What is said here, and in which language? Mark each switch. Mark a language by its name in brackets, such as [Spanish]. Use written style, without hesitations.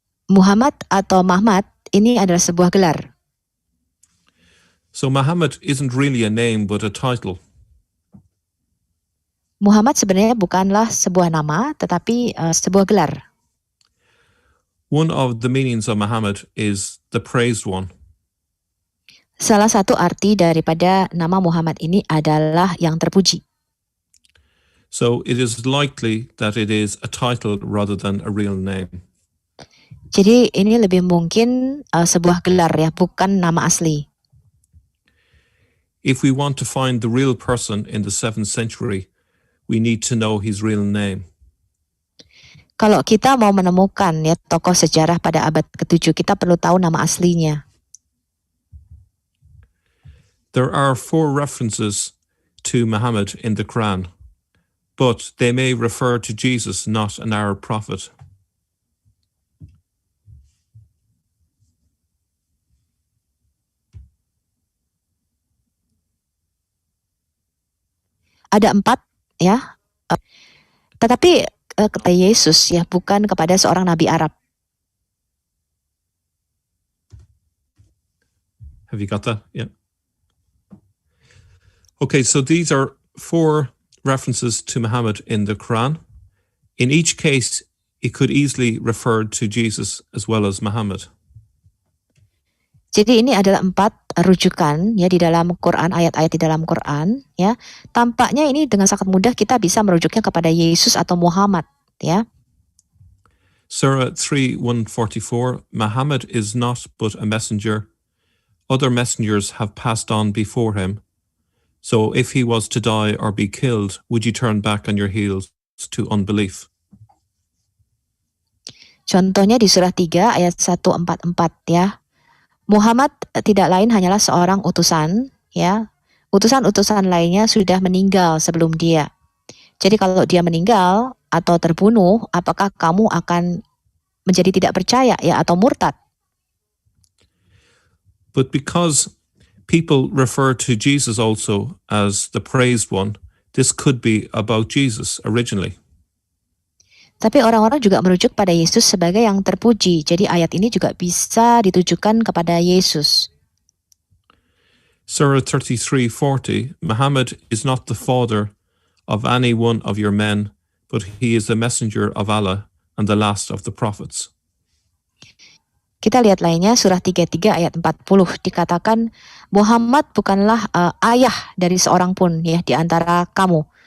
[Indonesian] Muhammad atau Mahmad ini adalah sebuah gelar. [English] So Muhammad isn't really a name but a title. [Indonesian] Muhammad sebenarnya bukanlah sebuah nama tetapi sebuah gelar. [English] One of the meanings of Muhammad is the praised one. [Indonesian] Salah satu arti daripada nama Muhammad ini adalah yang terpuji. [English] So it is likely that it is a title rather than a real name. [Indonesian] Jadi ini lebih mungkin sebuah gelar ya, bukan nama asli. [English] If we want to find the real person in the 7th century, we need to know his real name. [Indonesian] Kalau kita mau menemukan ya tokoh sejarah pada abad ke-7, kita perlu tahu nama aslinya. [English] There are 4 references to Muhammad in the Quran, but they may refer to Jesus, not an Arab prophet. [Indonesian] Ada 4 ya, tetapi kata Yesus ya bukan kepada seorang nabi Arab. [English] Have you got that? Yeah. Okay, so these are 4 references to Muhammad in the Quran. In each case, it could easily refer to Jesus as well as Muhammad. [Indonesian] Jadi ini adalah 4 rujukan ya di dalam Quran, ayat-ayat di dalam Quran ya. Tampaknya ini dengan sangat mudah kita bisa merujuknya kepada Yesus atau Muhammad ya. [English] Surah 3:144, Muhammad is not but a messenger. Other messengers have passed on before him. So if he was to die or be killed, would you turn back on your heels to unbelief? [Indonesian] Contohnya di surah 3 ayat 144 ya. Muhammad tidak lain hanyalah seorang utusan ya. Utusan-utusan lainnya sudah meninggal sebelum dia. Jadi kalau dia meninggal atau terbunuh, apakah kamu akan menjadi tidak percaya ya atau murtad? [English] But because people refer to Jesus also as the praised one, this could be about Jesus originally. [Indonesian] Tapi orang-orang juga merujuk pada Yesus sebagai yang terpuji. Jadi ayat ini juga bisa ditujukan kepada Yesus. [English] Surah 33:40, Muhammad is not the father of any one of your men, but he is the messenger of Allah, and the last of the prophets. [Indonesian] Kita lihat lainnya surah 33 ayat 40 dikatakan Muhammad bukanlah ayah dari seorang pun ya di antara kamu.